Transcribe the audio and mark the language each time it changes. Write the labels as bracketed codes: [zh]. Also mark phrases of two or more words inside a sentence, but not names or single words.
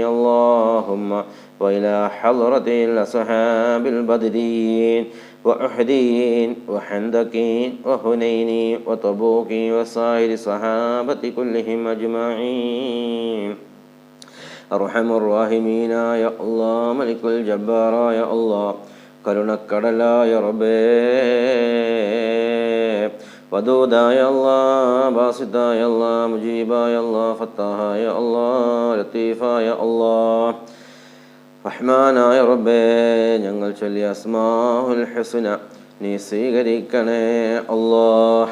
[ar] اللهم وإلى حضرة الأصحاب البدريين وأحدين وحندقين وهنين وطبوق وسائر الصحابة كلهم أجمعين. أرحم الراحمين يا الله ملك الجبار يا الله [ml] കരുണക്കടലായ റബ്ബേ വദൂദായ അല്ലാഹ് ബാസിതായ അല്ലാഹ് മുജീബായ അല്ലാഹ് ഫത്താഹായ അല്ലാഹ് ലത്തീഫായ അല്ലാഹ് റഹ്മാനായ റബ്ബേ ഞങ്ങൾ ചൊല്ലിയ [ar] الأسماء الحسنى [ml] നീ സ്വീകരിക്കണേ അല്ലാഹ്.